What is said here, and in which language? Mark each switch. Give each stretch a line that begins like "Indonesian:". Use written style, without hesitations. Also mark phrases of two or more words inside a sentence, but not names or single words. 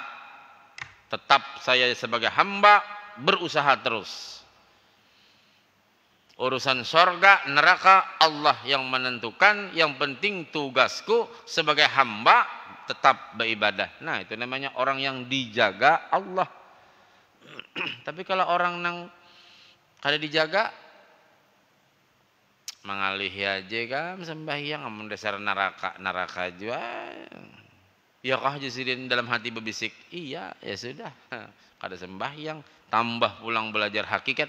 Indonesian: Tetap saya sebagai hamba berusaha terus. Urusan sorga, neraka Allah yang menentukan. Yang penting tugasku sebagai hamba tetap beribadah. Nah itu namanya orang yang dijaga Allah.
Banjar: Tapi kalau orang nang kada dijaga, mengalih aja kan sembahyang, amun dasar neraka juga. Ya kah jasidin dalam hati berbisik, iya ya sudah, kada sembahyang, tambah pulang belajar hakikat.